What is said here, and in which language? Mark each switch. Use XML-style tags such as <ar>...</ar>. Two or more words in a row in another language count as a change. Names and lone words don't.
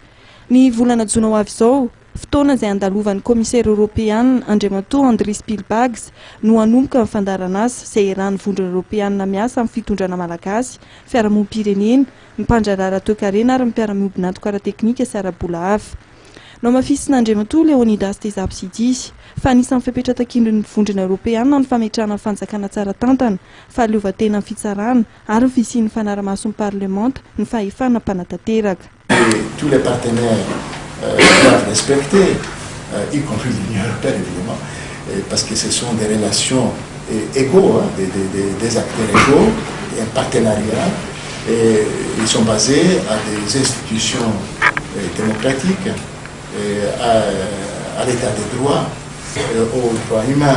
<mg>Ny volana jona ho avy izao, fotoana izay andalovan'ny komisaira Eoropeanina Andriamatoa Andris Spielbags no hanomboka ny fandaharana asa izay iarahan'ny vondrona Eoropeanina miasa amin'ny fitondrana malagasy, fiarahamonim-pirenena, ny mpandrarara toe-karena ary ny mpiara-miombonantoka ara-teknika sy ara-bola hafa. No mafisin'Andriamatoa Leonidas Desapsidis fa anisan'ny fipetratakindron'ny vondrona Eoropeanina ny fametrahana ny fanjakana tsara tantana, fahaleovantena ny fitsarana ary ny fisian'ny fanaraha-mason'ny parlemanta ny fahefana mpanantanteraka.</mg> <fr>Tous les partenaires doivent respecter, y compris l'Union européenne évidemment, parce que ce sont des relations égaux, des acteurs égaux, et un partenariat, et ils sont basés à des institutions démocratiques, à l'état des droits, aux droits humains.</fr>